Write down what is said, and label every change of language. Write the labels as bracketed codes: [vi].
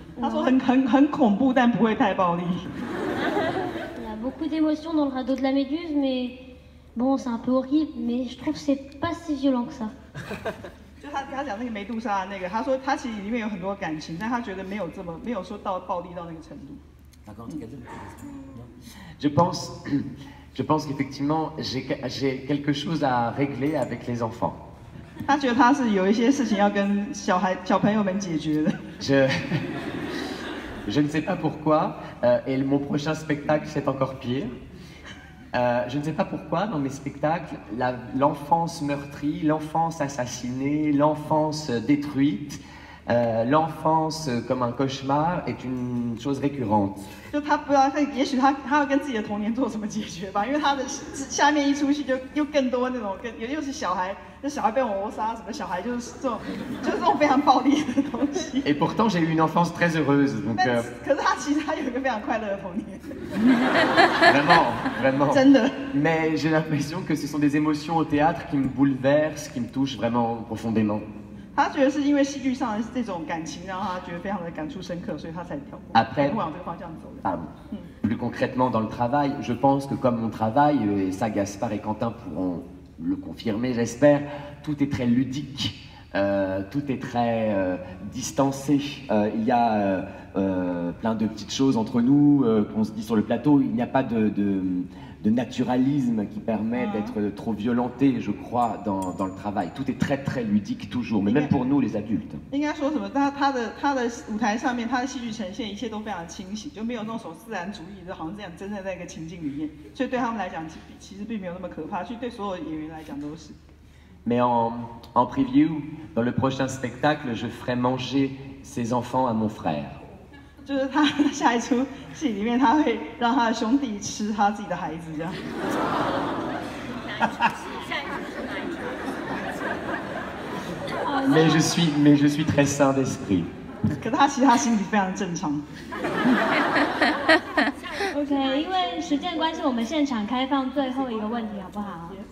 [zh] 他说很恐怖，但不会太暴力。 [fr] Il y a beaucoup d'émotions dans le radeau de la Méduse, mais bon, c'est un peu horrible, mais je trouve que c'est pas si violent que ça. [zh] 就他讲那个梅杜莎那个，他说他其实里面有很多感情，但他觉得没有说到暴力到那个程度。 [fr] Je pense qu'effectivement, j'ai quelque chose à régler avec les enfants. [zh] 他觉得他是有一些事情要跟小朋友们解决的。 [fr] Je ne sais pas pourquoi, et mon prochain spectacle c'est encore pire. Je ne sais pas pourquoi dans mes spectacles, l'enfance meurtrie, l'enfance assassinée, l'enfance détruite, l'enfance comme un cauchemar est une chose récurrente. [zh] 就他不知道，也许他要跟自己的童年做什么解决吧，因为他的下面一出戏就又更多那种又是小孩，那小孩被我杀，什么小孩就是这种非常暴力的东西。 [fr] Et pourtant j'ai eu une enfance très heureuse. Donc, [zh] 可是他其实有一个非常快乐的童年。 [fr] Vraiment. [zh] 真的。 [fr] Mais j'ai l'impression que ce sont des émotions au théâtre qui me bouleversent, qui me touchent vraiment profondément. [zh] 他觉得是因为戏剧上的这种感情让他觉得非常的感触深刻，所以他才往这个方向走的。 [fr] Plus concrètement dans le travail, je pense que comme mon travail, et ça Gaspard et Quentin pourront le confirmer, j'espère, tout est très ludique, tout est très distancé. Il y a plein de petites choses entre nous qu'on se dit sur le plateau. Il n'y a pas de naturalisme qui permet d'être trop violenté, je crois, dans le travail. Tout est très très ludique toujours, mais même pour nous les adultes. [zh] 应该说什么？他的舞台上面，他的戏剧呈现一切都非常清晰，就没有那种自然主义，就好像这样真的在一个情境里面，所以对他们来讲，其实并没有那么可怕，所以对所有演员来讲都是。 [fr] Mais en preview, dans le prochain spectacle, je ferai manger ses enfants à mon frère. [zh] 就是他下一出戏里面，他会让他的兄弟吃他自己的孩子，这样。 [fr] Mais je suis très sain d'esprit. [zh] 可是他其实他心里非常正常。 OK， 因为时间关系，我们现场开放最后一个问题，好不好？